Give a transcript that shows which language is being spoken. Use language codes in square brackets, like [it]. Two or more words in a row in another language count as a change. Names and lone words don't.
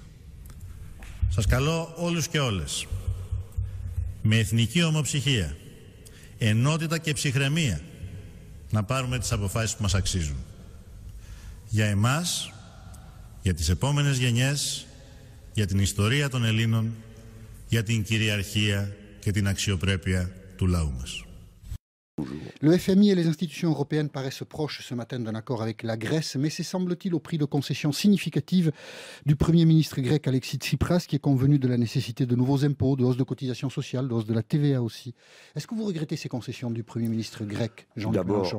[el] Σας καλώ όλους και όλες με εθνική ομοψυχία, ενότητα και ψυχραιμία να πάρουμε τις αποφάσεις που μας αξίζουν. Για εμάς, για τις επόμενες γενιές, για την ιστορία των Ελλήνων, για την κυριαρχία και την αξιοπρέπεια του λαού μας. [fr] Le FMI et les institutions européennes paraissent proches ce matin d'un accord avec la Grèce, mais c'est semble-t-il au prix de concessions significatives du Premier ministre grec Alexis Tsipras, qui est convenu de la nécessité de nouveaux impôts, de hausse de cotisations sociales, de hausse de la TVA aussi. Est-ce que vous regrettez ces concessions du Premier ministre grec, Jean-Luc Mélenchon ?